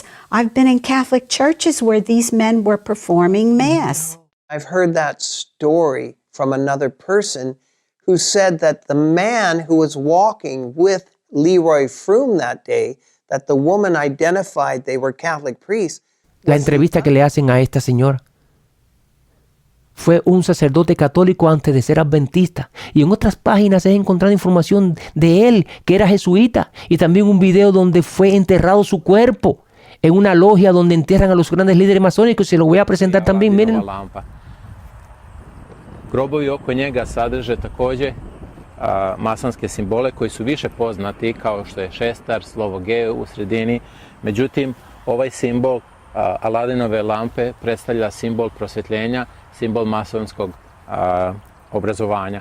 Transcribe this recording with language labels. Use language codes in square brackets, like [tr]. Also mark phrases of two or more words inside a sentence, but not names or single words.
[en] I've been in Catholic churches where these men were performing Mass. I've heard that story from another person who said that the man who was walking with Leroy Fromm that day, that the woman identified they were Catholic priests. [es] La entrevista que le hacen a esta señora. Fue un sacerdote católico antes de ser adventista. Y en otras páginas he encontrado información de él, que era jesuita. Y también un video donde fue enterrado su cuerpo en una logia donde entierran a los grandes líderes masónicos. Se lo voy a presentar también, miren. [bs] Grobovi oko njega sadrže takođe masonske simbole koji su više poznati kao što je šestar, slovo G u sredini. Međutim, ovaj simbol Aladinove lampe predstavlja simbol prosvjetljenja, simbol masonskog obrazovanja.